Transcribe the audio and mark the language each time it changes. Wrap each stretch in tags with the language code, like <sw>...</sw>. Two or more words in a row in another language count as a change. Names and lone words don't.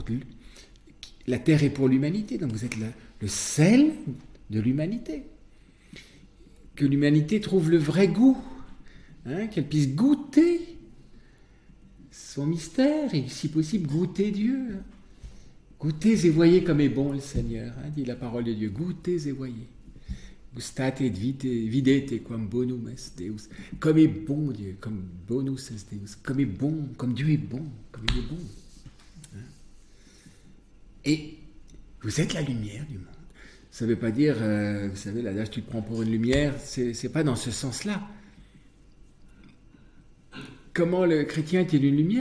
<fr>La terre est pour l'humanité, donc vous êtes le sel de l'humanité. Que l'humanité trouve le vrai goût, hein, qu'elle puisse goûter son mystère et, si possible, goûter Dieu. Goûtez et voyez comme est bon le Seigneur, hein, dit la parole de Dieu. Goûtez et voyez.</fr> <la>Gustate et videte quam bonum est Deus.</la> <fr>Comme est bon Dieu, comme</fr> <la>bonus est Deus.</la> <fr>Comme est bon, comme Dieu est bon, comme il est bon. Hein? Et vous êtes la lumière du monde. Ça ne veut pas dire, vous savez, l'adage tu te prends pour une lumière, c'est pas dans ce sens-là. Comment le chrétien est une lumière ?</fr>